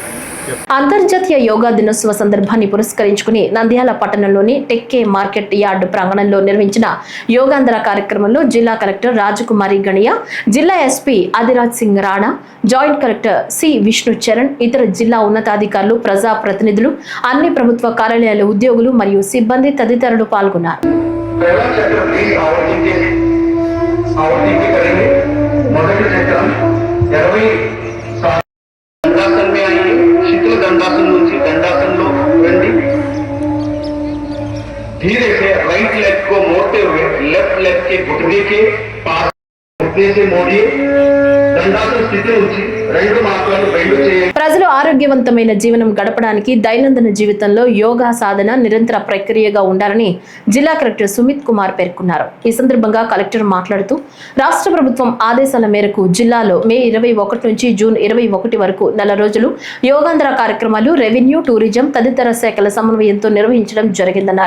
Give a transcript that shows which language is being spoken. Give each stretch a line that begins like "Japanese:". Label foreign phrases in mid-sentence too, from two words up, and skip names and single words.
Telugu: అంతర్జాతీయ యోగా దినోత్సవ సందర్భాన్ని పురస్కరించుకుని నంద్యాల పట్టణంలోని టెక్కే మార్కెట్ యార్డ్ ప్రాంగణంలో నిర్వహించిన యోగాంధ్ర కార్యక్రమంలో జిల్లా కలెక్టర్ రాజకుమారి గణియా, జిల్లా ఎస్పీ ఆదిరాజ్ సింగ్ రాణా, జాయింట్ కలెక్టర్ సి విష్ణు చరణ్, ఇతర జిల్లా ఉన్నతాధికారులు, ప్రజా ప్రతినిధులు, అన్ని ప్రభుత్వ కార్యాలయాల ఉద్యోగులు మరియు సిబ్బంది తదితరులు పాల్గొన్నారు.
Hindi: दंडासन में आइए, शीतल दंडासन నుంచి दंडासन
Telugu: లో రండి.
Hindi: धीरे से
English: right leg
Hindi: को मोड़ते हुए
English: left leg
Hindi: के घुटने के पास घुटने से मोड़िए.
Telugu: दंडासन స్థితి నుంచి రెండు మాత్రాలు బెండ్ చేయండి. ప్రజలు ఆరోగ్యవంతమైన జీవనం గడపడానికి దైనందిన జీవితంలో యోగా సాధన నిరంతర ప్రక్రియగా ఉండాలని జిల్లా కలెక్టర్ సుమిత్ కుమార్ పేర్కొన్నారు. ఈ సందర్భంగా కలెక్టర్ మాట్లాడుతూ రాష్ట్ర ప్రభుత్వం ఆదేశాల మేరకు జిల్లాలో మే 21 నుంచి జూన్ 21 వరకు నెల రోజులు యోగాంధ్ర కార్యక్రమాలు రెవెన్యూ, టూరిజం తదితర శాఖల సమన్వయంతో నిర్వహించడం జరిగిందన్నారు.